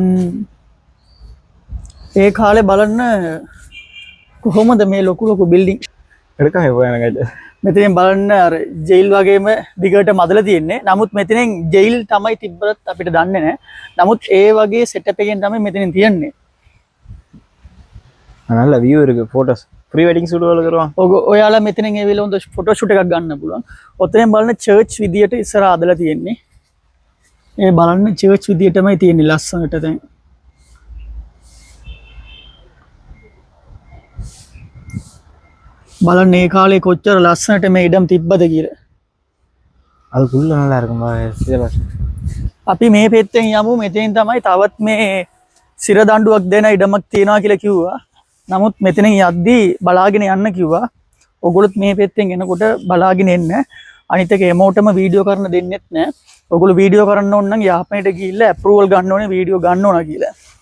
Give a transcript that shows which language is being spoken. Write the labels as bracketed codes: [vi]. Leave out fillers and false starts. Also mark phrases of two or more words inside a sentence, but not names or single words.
[si] ඒ කාලේ බලන්න කොහොමද මේ ලොකු ලොකු බිල්ඩින් එඩකම හොයනකට. මෙතනින් බලන්න අර ජෙයිල් වගේම දිගට මදලා තියෙන්නේ. නමුත් මෙතනින් ජෙයිල් තමයි තිබ්බත් අපිට දන්නේ නැහැ. නමුත් ඒ වගේ සෙටප් එකෙන් තමයි මෙතනින් තියන්නේ. [ta] நல்ல view இருக்கு [en] photos pre wedding shoot [si] වල කරනවා. ඔයාලා මෙතනින් ඇවිල්ලා හොඳ [en] photo shoot [si] එකක් ගන්න පුළුවන්. ඔතෙන් බලන්න චර්ච් විදියට ඉස්සර ආදලා තියෙන්නේ. ඒ බලන්න චර්ච් විදියටමයි තියෙන්නේ ලස්සනට දැන්. බලන්න මේ කාලේ කොච්චර ලස්සනට මේ ඉඩම් තිබ්බද කියලා. [ta] அது குள்ள நல்லா இருக்கும் பாரு. [si] අපි මේ පෙත්තෙන් යමු. මෙතෙන් තමයි තවත් මේ සිර දඬුවක් දෙන ඉඩමක් තියෙනවා කියලා කිව්වා. නමුත් මෙතනින් යද්දී බලාගෙන යන්න කිව්වා. ඔගොල්ලොත් මේ පෙත්තෙන් එනකොට බලාගෙන එන්න. අනිත් එක එමෝටම වීඩියෝ කරන්න දෙන්නෙත් නැහැ. ඔගොල්ලෝ වීඩියෝ කරන්න ඕන නම් යාපනයට ගිහිල්ලා අප්‍රූවල් ගන්න ඕනේ වීඩියෝ ගන්න ඕන කියලා.